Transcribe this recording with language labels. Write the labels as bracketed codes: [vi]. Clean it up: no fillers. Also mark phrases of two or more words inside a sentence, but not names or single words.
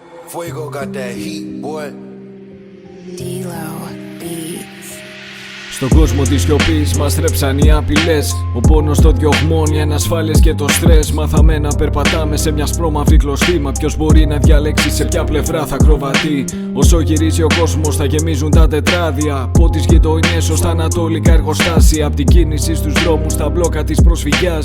[en] Fuego got that heat, boy. D-Lo Beats. [el] Στον κόσμο της σιωπής μας θρέψαν οι απειλές. Ο πόνος των διωγμών, οι ανασφάλειες και το στρες. Μάθαμε να περπατάμε σε μια σπρώμαυρη κλωστή. Μα ποιος μπορεί να διαλέξει σε ποια πλευρά θα κροβατεί? Όσο γυρίζει ο κόσμος θα γεμίζουν τα τετράδια. Από τις γειτονιές ως τα ανατολικά εργοστάσια. Απ' την κίνηση στους δρόμους στα μπλόκα της προσφυγιάς.